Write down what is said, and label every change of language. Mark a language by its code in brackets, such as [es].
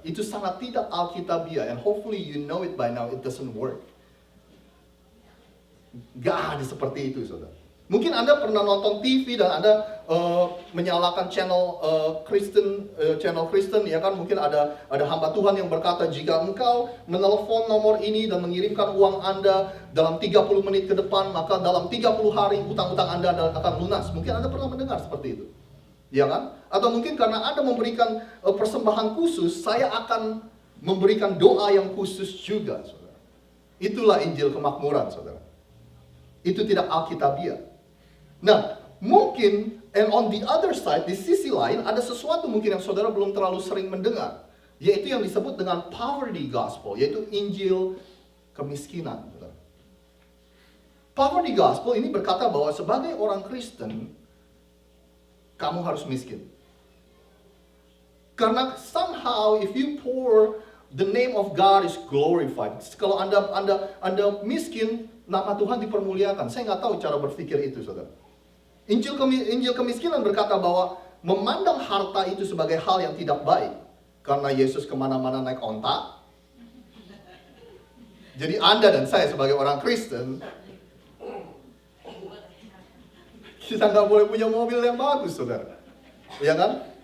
[id] Itu sangat tidak alkitabiah, [en] and hopefully you know it by now, it doesn't work. [id] Gak ada seperti itu, saudara. Mungkin Anda pernah nonton TV dan Anda menyalakan channel Kristen, ya kan? Mungkin ada hamba Tuhan yang berkata, jika engkau menelpon nomor ini dan mengirimkan uang Anda dalam 30 menit ke depan, maka dalam 30 hari hutang-hutang Anda akan lunas. Mungkin Anda pernah mendengar seperti itu, ya kan? Atau mungkin karena Anda memberikan persembahan khusus, saya akan memberikan doa yang khusus juga, saudara. Itulah Injil Kemakmuran, saudara. Itu tidak alkitabiah. Nah, mungkin, [en] and on the other side, [id] di sisi lain, ada sesuatu mungkin yang saudara belum terlalu sering mendengar, yaitu yang disebut dengan poverty gospel, yaitu Injil kemiskinan. Poverty gospel ini berkata bahwa sebagai orang Kristen, kamu harus miskin. [en] Karena somehow if you poor, the name of God is glorified. [id] Kalau Anda miskin, nama Tuhan dipermuliakan. Saya nggak tahu cara berpikir itu, saudara. Injil kemiskinan berkata bahwa memandang harta itu sebagai hal yang tidak baik. Karena Yesus kemana-mana naik onta. Jadi Anda dan saya sebagai orang Kristen, kita nggak boleh punya mobil yang bagus, saudara. Ya kan?